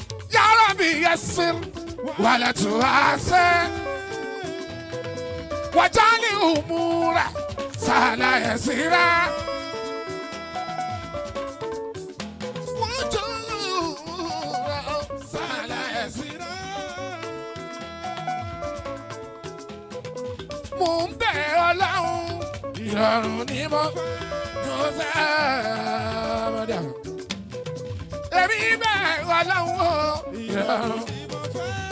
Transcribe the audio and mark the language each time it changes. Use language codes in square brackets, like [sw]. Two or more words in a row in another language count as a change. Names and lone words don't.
[ar] يا ربي يسر ولا تعسر. واجعل أمورا سهلة يسيرة. واجعل أمورا سهلة يسيرة. [yo] Mo ń bẹ̀ Ọlọ́run, ìrọ̀rùn ni mo fẹ́, mo fẹ́, mo dà. Èmi bẹ̀ Ọlọ́run o, ìrọ̀rùn ni mo fẹ́.